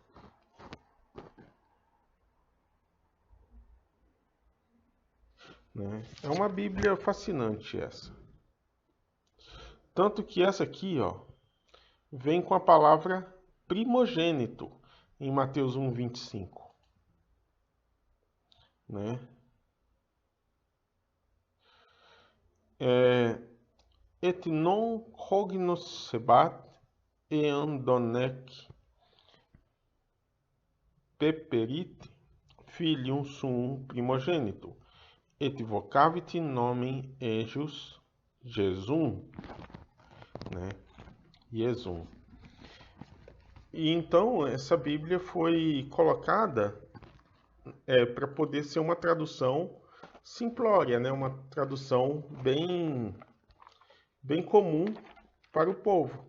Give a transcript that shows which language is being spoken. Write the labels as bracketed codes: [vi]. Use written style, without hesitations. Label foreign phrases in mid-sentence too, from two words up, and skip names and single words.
[pt] Né? É uma Bíblia fascinante essa. Tanto que essa aqui, ó, vem com a palavra primogênito em Mateus 1:25, né? [la] Et non cognoscebat eam donec peperit filium suum primogênito, et vocavit nomen ejus Jesum, [pt] né? Jesum. E então essa Bíblia foi colocada para poder ser uma tradução simplória, né? Uma tradução bem comum para o povo.